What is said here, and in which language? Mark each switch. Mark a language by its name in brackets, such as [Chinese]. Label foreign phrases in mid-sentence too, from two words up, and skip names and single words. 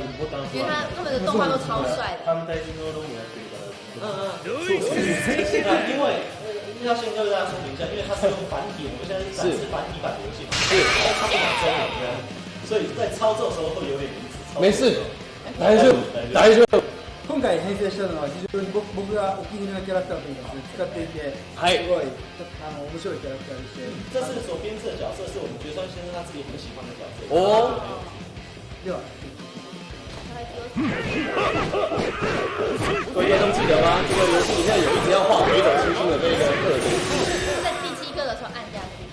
[Chinese] 因为他们的动画都超帅的。因为要先跟大家说明一下，因为它是用繁体，我们现在是展示繁体版的游戏嘛，是它不讲中文的，所以在操作的时候会有点迷失。没事， [Japanese] 大丈夫，大丈夫。今回編成したのは非常に僕がお気に入りのキャラクターといいます使っていて、すごい面白いキャラクターでして。 [Chinese] 这是所编制的角色，是我们绝川先生他自己很喜欢的角色。哦。 [Japanese] では。 [Chinese] 各位观众记得吗？这个游戏里面有一直要画北斗星星的这个特点。在第7个的时候按下去。